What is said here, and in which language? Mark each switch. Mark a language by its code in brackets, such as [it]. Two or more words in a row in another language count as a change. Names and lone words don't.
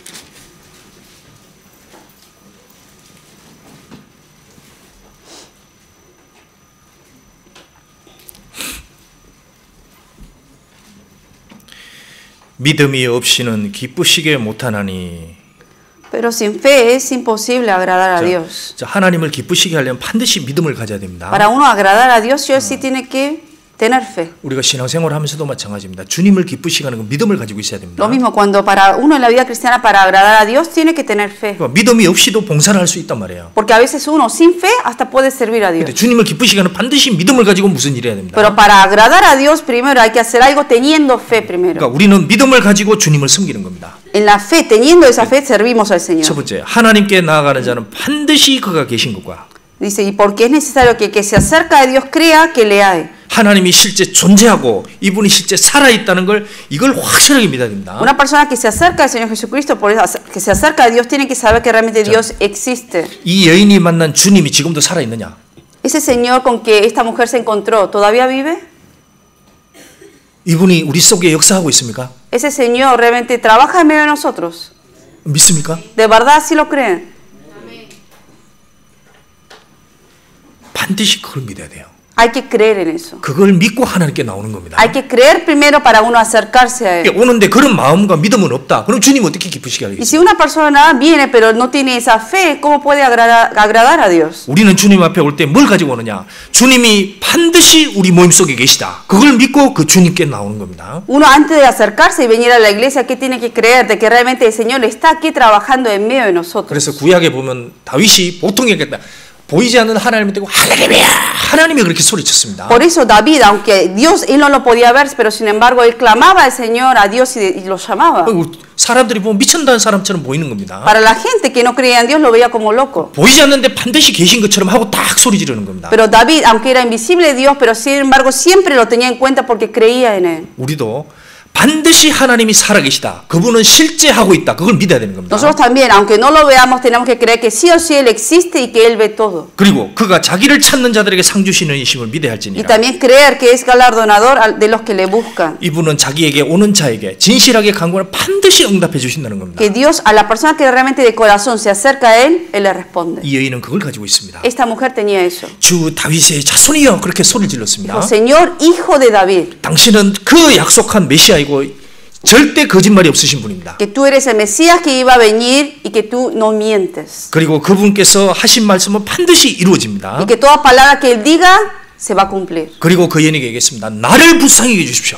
[ko] 믿음이 없이는 기쁘시게 못하나니. [es] Pero sin fe es imposible agradar a Dios. [ko] 자, 하나님을 기쁘시게 하려면 반드시 믿음을 가져야 됩니다. [es] Para uno agradar a Dios, sí o sí tiene que tener fe. [ko] 우리가 신앙생활 하면서도 마찬가지입니다. 주님을 기쁘시게 하는 건 믿음을 가지고 있어야 됩니다. [es] Lo mismo cuando para uno en la vida cristiana, para agradar a Dios, tiene que tener fe. [ko] 그러니까 믿음이 없이도 봉사를 할 수 있단 말이에요. [es] Porque a veces uno sin fe hasta puede servir a Dios. [ko] 근데 주님을 기쁘시게 하는 반드시 믿음을 가지고 무슨 일을 해야 됩니다. [es] Pero para agradar a Dios primero hay que hacer algo teniendo fe primero. [ko] 그러니까 우리는 믿음을 가지고 주님을 섬기는 겁니다. [es] En la fe, teniendo esa fe, servimos al [ko] 첫 [es] Señor. [ko] 번째, 하나님께 나아가는 자는 반드시 그가 계신 것과 [es] Dice: y porque es necesario que el que se acerca a Dios crea que le hay. [ko] 하나님이 실제 존재하고 이분이 실제 살아있다는 걸 이걸 확실하게 믿어야 됩니다. [es] Una persona que se acerca al Señor Jesucristo, por eso que se acerca a Dios, tiene que saber que realmente Dios existe. [ko] 이 여인이 만난 주님이 지금도 살아있느냐? [es] Ese Señor con que esta mujer se encontró, ¿todavía vive? [ko] 이분이 우리 속에 역사하고 있습니까? [es] Ese Señor realmente trabaja en medio de nosotros. [ko] 믿습니까? [es] ¿De verdad sí lo creen? [ko] 반드시 그걸 믿어야 돼요. [es] Hay que creer en eso. [ko] 그걸 믿고 하나님께 나오는 겁니다. [es] Hay que creer primero para uno acercarse a Él. [ko] 오는데 그런 마음과 믿음은 없다. 그럼 주님 어떻게 기쁘시게 [es] Y [ko] 하겠어요? [es] si una persona viene pero no tiene esa fe, ¿cómo puede agradar a Dios? [ko] 우리는 주님 앞에 올 때 뭘 가지고 오느냐? 주님이 반드시 우리 몸 속에 계시다. 그걸 믿고 그 주님께 나오는 겁니다. [es] Uno antes de acercarse y venir a la iglesia, ¿qué tiene que creer? De que realmente el Señor está aquí trabajando en medio de nosotros. [ko] 그래서 구약에 보면 다윗이 보이지 않는 하나님을 떼고 할렐루야 하나님이 그렇게 소리쳤습니다. [es] Por eso David, aunque Dios, él no lo podía ver, pero sin embargo él clamaba al Señor, a Dios y lo llamaba. [ko] 사람들이 보면 미쳤다는 사람처럼 보이는 겁니다. [es] Para la gente que no creía en Dios lo veía como loco. [ko] 보이지 않는데 반드시 계신 것처럼 하고 딱 소리 지르는 겁니다. [es] Pero David, aunque era invisible Dios, pero sin embargo siempre lo tenía en cuenta porque creía en él. [ko] 우리도 반드시 하나님이 살아계시다. 그분은 실제 하고 있다. 그걸 믿어야 되는 겁니다. [es] Nosotros también, aunque no lo veamos, tenemos que creer que sí o sí él existe y que él ve todo. [ko] 그리고 그가 자기를 찾는 자들에게 상 주시는 이심을 믿어야 [es] Y [ko] 할지니라. [es] también creer que es galardonador de los que le buscan. [ko] 이분은 자기에게 오는 자에게 진실하게 간구를 반드시 응답해 주신다는 겁니다. [es] Que Dios a la persona que realmente de corazón se acerca a él le responde. [ko] 이 여인은 그걸 가지고 있습니다. [es] Esta mujer tenía eso. [ko] 주 다윗의 자손이여 그렇게 소리를 질렀습니다. [es] Dijo, Señor, hijo de David. [ko] 당신은 그 약속한 메시아이고 절대 거짓말이 없으신 분입니다. [es] Que tú eres el Mesías que iba a venir y que tú no mientes. [ko] 그리고 그분께서 하신 말씀은 반드시 이루어집니다. [es] Y que toda palabra que él diga se va a cumplir. [ko] 그리고 그 여인에게 얘기했습니다. 나를 불쌍히 해 주십시오.